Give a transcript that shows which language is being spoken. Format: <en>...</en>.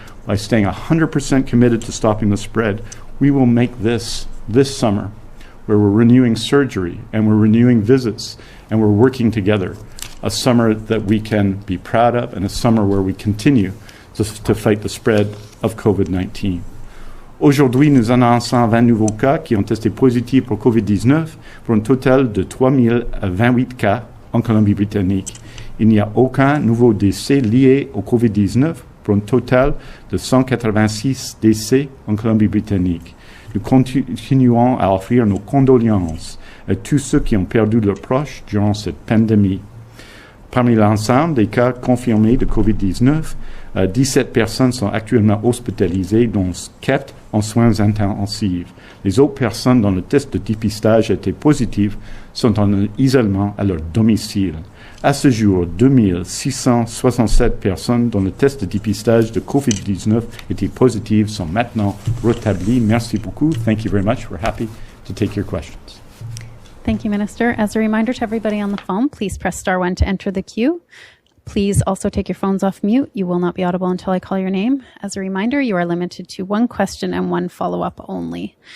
<en>By staying 100% committed to stopping the spread, we will make this summer, where we're renewing surgery and we're renewing visits and we're working together, a summer that we can be proud of and a summer where we continue to fight the spread of COVID-19.</en> <fr>Aujourd'hui, nous annonçons 20 nouveaux cas qui ont testé positifs pour COVID-19 pour un total de 3028 cas en Colombie-Britannique. Il n'y a aucun nouveau décès lié au COVID-19 pour un total de 186 décès en Colombie-Britannique. Nous continuons à offrir nos condoléances à tous ceux qui ont perdu leurs proches durant cette pandémie. Parmi l'ensemble des cas confirmés de COVID-19, 17 personnes sont actuellement hospitalisées, dont 4 en soins intensifs. Les autres personnes dont le test de dépistage a été positif sont en isolement à leur domicile. À ce jour, 2667 personnes dont le test de dépistage de COVID-19 était positif sont maintenant rétablies. Merci beaucoup.</fr> <en>Thank you very much. We're happy to take your questions. Thank you, Minister. As a reminder to everybody on the phone, please press star 1 to enter the queue. Please also take your phones off mute. You will not be audible until I call your name. As a reminder, you are limited to one question and one follow-up only.</en>